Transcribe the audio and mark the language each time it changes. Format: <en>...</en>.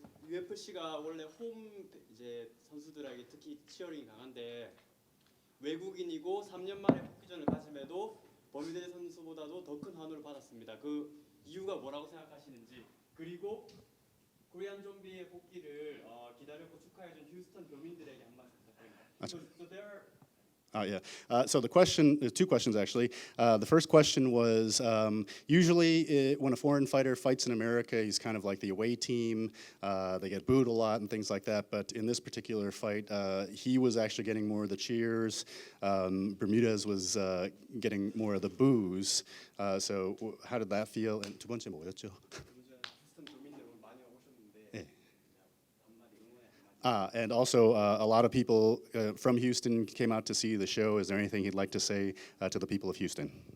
<ko>UFC가 원래 홈 이제 선수들에게 특히 치어링이 강한데 외국인이고 3년 만에 복귀전을 가짐에도 버뮤데즈 선수보다도 더 큰 환호를 받았습니다. 그 이유가 뭐라고 생각하시는지, 그리고 코리안 좀비의 복귀를 기다렸고 축하해준 휴스턴 도민들에게 한 말씀 부탁드립니다.</ko> <en>So there are Yeah. So the question, two questions actually. The first question was usually when a foreign fighter fights in America, he's kind of like the away team. They get booed a lot and things like that. But in this particular fight, he was actually getting more of the cheers. Bermudez was getting more of the boos. So how did that feel? And</en> <ko>두 번째 뭐였죠? 휴스턴 도민 여러분 많이 오셨는데 네. 한마디 응원의 한마디.</ko> <en>And also, a lot of people from Houston came out to see the show. Is there anything he'd like to say to the people of Houston?</en>